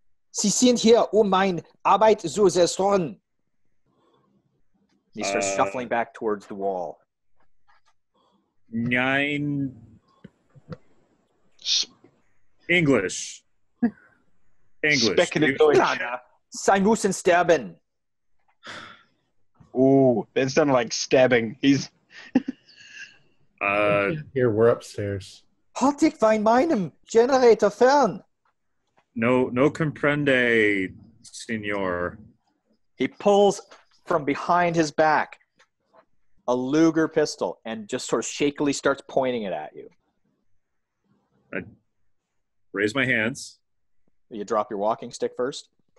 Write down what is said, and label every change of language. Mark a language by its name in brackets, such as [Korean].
[German] Sie sind hier, mein Arbeit zu zerstören. [English] He starts shuffling back towards the wall. Nine. English. Speaking of [German] Sie müssen sterben. [English] Ooh, that sounded like stabbing. He's Here, we're upstairs. [German] Halt dich von meinem Generator fern. [Spanish] No comprende, senor. [English] He pulls from behind his back a Luger pistol and just sort of shakily starts pointing it at you. I raise my hands. You drop your walking stick first?